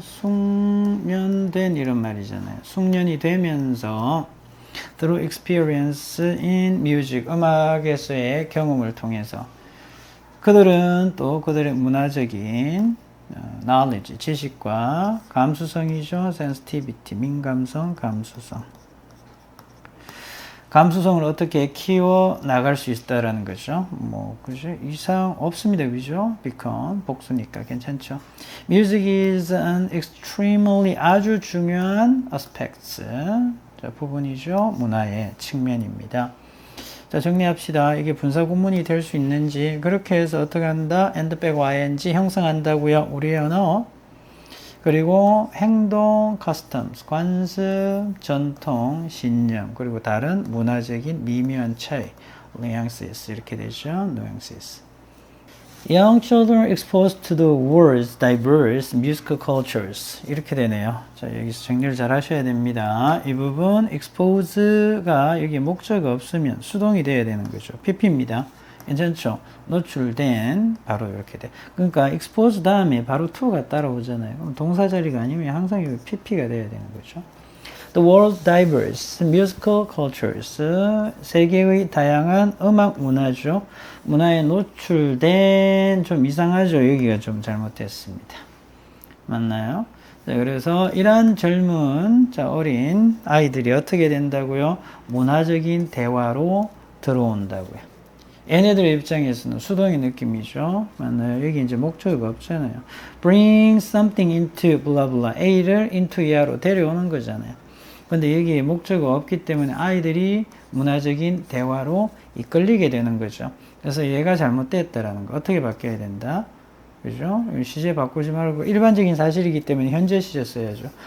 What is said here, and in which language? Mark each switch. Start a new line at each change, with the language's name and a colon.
Korean: 숙련된 이런 말이잖아요. 숙련이 되면서
English: through experience in music
Korean: 음악에서의 경험을 통해서 그들은 또 그들의 문화적인 knowledge 지식과 감수성이죠. sensitivity 민감성, 감수성을 어떻게 키워 나갈 수 있다라는 거죠. 그죠? 이상 없습니다. 그죠? become 복수니까 괜찮죠.
English: Music is an extremely
Korean: 아주 중요한
English: aspects.
Korean: 자, 부분이죠. 문화의 측면입니다. 자, 정리합시다. 이게 분사 구문이 될 수 있는지 그렇게 해서 어떻게 한다? and 빼고 ing 형성한다고요. 우리의 언어. 그리고 행동, customs, 관습, 전통, 신념, 그리고 다른 문화적인 미묘한 차이, nuances 이렇게 되죠.
English: nuances. Young children exposed to the world's diverse musical cultures
Korean: 이렇게 되네요. 자, 여기서 정리를 잘 하셔야 됩니다. 이 부분 expose가 여기 목적이 없으면 수동이 돼야 되는 거죠. PP입니다. 괜찮죠? 노출된 바로 이렇게 돼. 그러니까 expose 다음에 바로 to가 따라오잖아요. 그럼 동사 자리가 아니면 항상 여기 PP가 돼야 되는 거죠.
English: The world's diverse musical cultures
Korean: 세계의 다양한 음악 문화죠. 문화에 노출된 좀 이상하죠. 여기가 좀 잘못됐습니다. 맞나요? 자, 그래서 이러한 젊은 어린 아이들이 어떻게 된다고요? 문화적인 대화로 들어온다고요. 얘네들의 입장에서는 수동의 느낌이죠. 맞나요? 여기 이제 목적어가 없잖아요.
English: Bring something into blah blah.
Korean: A를 into E로 데려오는 거잖아요. 근데 여기에 목적어가 없기 때문에 아이들이 문화적인 대화로 이끌리게 되는 거죠. 그래서 얘가 잘못됐다라는 거. 어떻게 바뀌어야 된다? 그죠? 시제 바꾸지 말고 일반적인 사실이기 때문에 현재 시제 써야죠.